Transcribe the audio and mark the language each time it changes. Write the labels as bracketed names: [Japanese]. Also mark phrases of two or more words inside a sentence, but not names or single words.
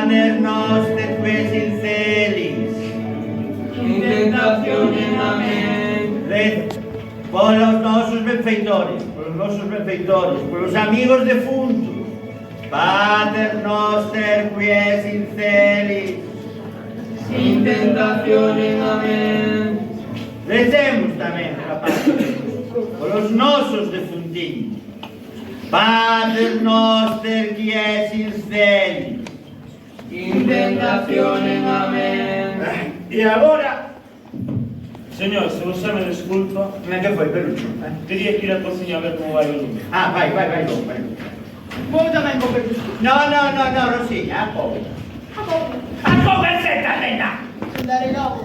[Latin] Pater noster qui es in celis. In tentaciones, amén. [Galician] Reza polos nosos benfeitores, polos amigos defuntos. [Latin] Pater noster qui es in celis. In tentaciones, amén. [Galician] Recemos tamén, rapaz, polos nosos defuntiños. [Latin] Pater noster qui es in celis. In tentaciones, amén. [Galician] E agora, Señor, se vos xa me desculpa, que foi, Pelucho? quería que ir a cociña a ver como vai o lume. Vai. Vou tamén con Pelucho. No, Rosilla, a pouco. A converseta, reina! Daré logo.